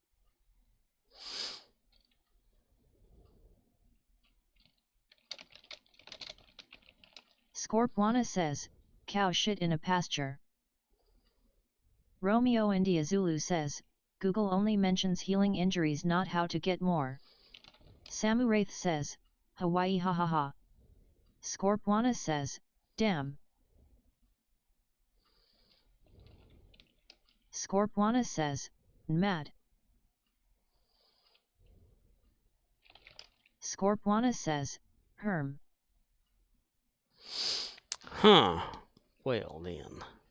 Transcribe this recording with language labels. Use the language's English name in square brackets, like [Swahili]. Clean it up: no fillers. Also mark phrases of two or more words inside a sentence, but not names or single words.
[English] Scorpwana says, cow shit in a pasture. Romeo India Zulu says, Google only mentions healing injuries, not how to get more. Samu Wraith says, Hawaii ha ha ha. Scorpwana says, damn. Scorpwana says, mad. Scorpwana says, Herm. Huh. Well then.